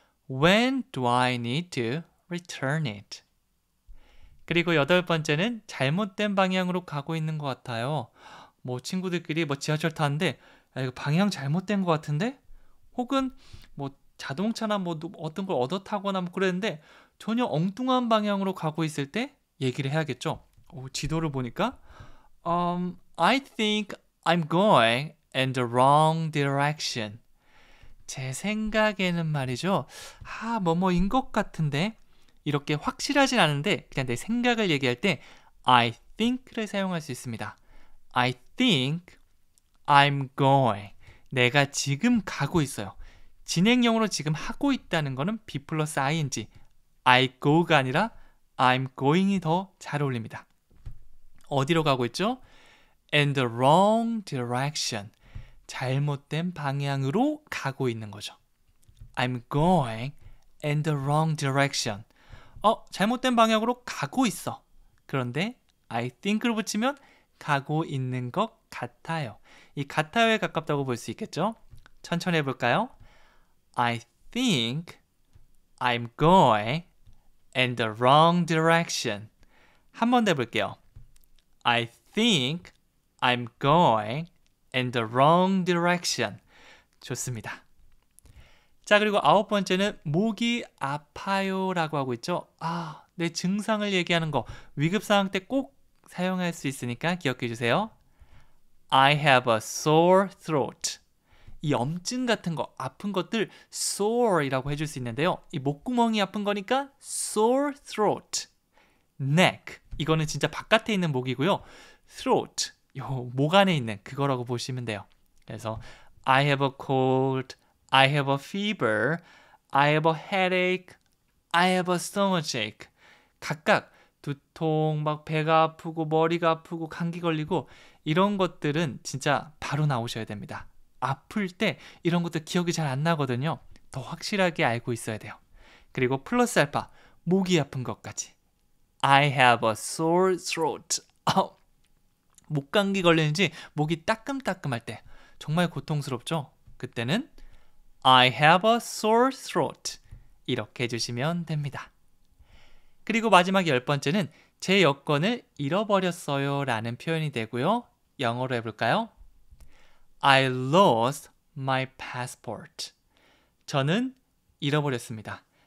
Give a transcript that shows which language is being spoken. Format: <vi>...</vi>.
<en>When do I need to return it?</en> <ko>그리고 8번째는 잘못된 방향으로 가고 있는 것 같아요. 친구들끼리 지하철 타는데 이거 방향 잘못된 것 같은데? 혹은 자동차나 어떤 걸 얻어 타거나 그랬는데 전혀 엉뚱한 방향으로 가고 있을 때 얘기를 해야겠죠. 지도를 보니까</ko> <en>I think I'm going in the wrong direction.</en> <ko>제 생각에는 말이죠. 뭐뭐인 것 같은데 이렇게 확실하진 않은데 그냥 내 생각을 얘기할 때 I think를 사용할 수 있습니다.</ko> <en>I think I'm going.</en> <ko>내가 지금 가고 있어요. 진행형으로 지금 하고 있다는 거는 be 플러스 ing. I go가 아니라 I'm going이 더 잘 어울립니다. 어디로 가고 있죠?</ko> <en>In the wrong direction.</en> <ko>잘못된 방향으로 가고 있는 거죠.</ko> <en>I'm going in the wrong direction.</en> <ko>잘못된 방향으로 가고 있어. 그런데 I think를 붙이면 가고 있는 것 같아요. 이 같아요에 가깝다고 볼 수 있겠죠? 천천히 해볼까요?</ko> <en>I think I'm going in the wrong direction.</en> <ko>한 번 더 해볼게요.</ko> <en>I think I'm going in the wrong direction.</en> <ko>좋습니다. 자, 그리고 9번째는 목이 아파요 라고 하고 있죠. 내 증상을 얘기하는 거 위급 상황 때 꼭 사용할 수 있으니까 기억해 주세요.</ko> <en>I have a sore throat.</en> <ko>이 염증 같은 거, 아픈 것들 sore이라고 해줄 수 있는데요. 이 목구멍이 아픈 거니까 sore throat. neck, 이거는 진짜 바깥에 있는 목이고요. throat, 요 목 안에 있는 그거라고 보시면 돼요.</ko> <en>그래서 I have a cold, I have a fever, I have a headache, I have a stomachache.</en> <ko>각각 두통, 막 배가 아프고 머리가 아프고 감기 걸리고 이런 것들은 진짜 바로 나오셔야 됩니다. 아플 때 이런 것들 기억이 잘 안 나거든요. 더 확실하게 알고 있어야 돼요. 그리고 플러스 알파, 목이 아픈 것까지.</ko> <en>I have a sore throat.</en> <ko>목 감기 걸리는지 목이 따끔따끔할 때 정말 고통스럽죠? 그때는</ko> <en>I have a sore throat.</en> <ko>이렇게 해주시면 됩니다. 그리고 마지막 10번째는 제 여권을 잃어버렸어요 라는 표현이 되고요. 영어로 해볼까요?</ko> <en>I lost my passport.</en> <ko>저는 잃어버렸습니다.</ko>